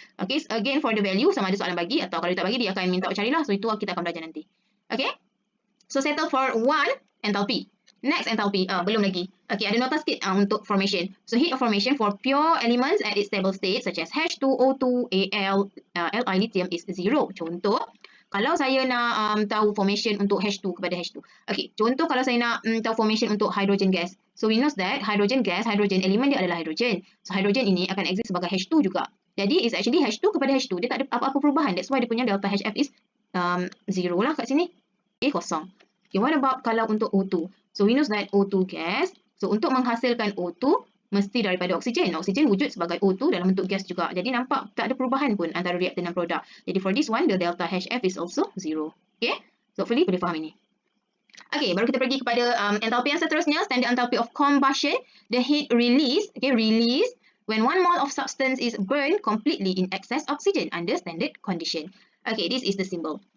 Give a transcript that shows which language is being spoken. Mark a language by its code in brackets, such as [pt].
[ms] Okay, so again for the value, sama ada soalan bagi atau kalau dia tak bagi, dia akan minta carilah. So itu kita akan belajar nanti. [en] Okay, so settle for 1 enthalpy. Next enthalpy, belum lagi. Okay, ada nota sikit untuk formation. So heat of formation for pure elements at its stable state such as H2O2, Al, Li, lithium is 0. [ms] Contoh, kalau saya nak tahu formation untuk H2 kepada H2. Okay, contoh kalau saya nak tahu formation untuk hydrogen gas. So we know that hydrogen gas, hydrogen element dia adalah hydrogen. So hydrogen ini akan exist sebagai H2 juga. Jadi it's actually H2 kepada H2. Dia tak ada apa-apa perubahan. That's why dia punya delta HF is 0 lah kat sini. Okay, kosong. [en] Okay, what about kalau untuk O2? So we know that O2 gas. [ms] So untuk menghasilkan O2, mesti daripada oksigen. Oksigen wujud sebagai O2 dalam bentuk gas juga. Jadi nampak tak ada perubahan pun antara reaktan dan produk. [en] Jadi for this one, the delta HF is also 0. [ms] Okay? So hopefully boleh faham ini. Okay, baru kita pergi kepada enthalpy yang seterusnya. [en] Standard enthalpy of combustion. The heat release, okay, release when 1 mole of substance is burned completely in excess oxygen under standard condition. Okay, this is the symbol.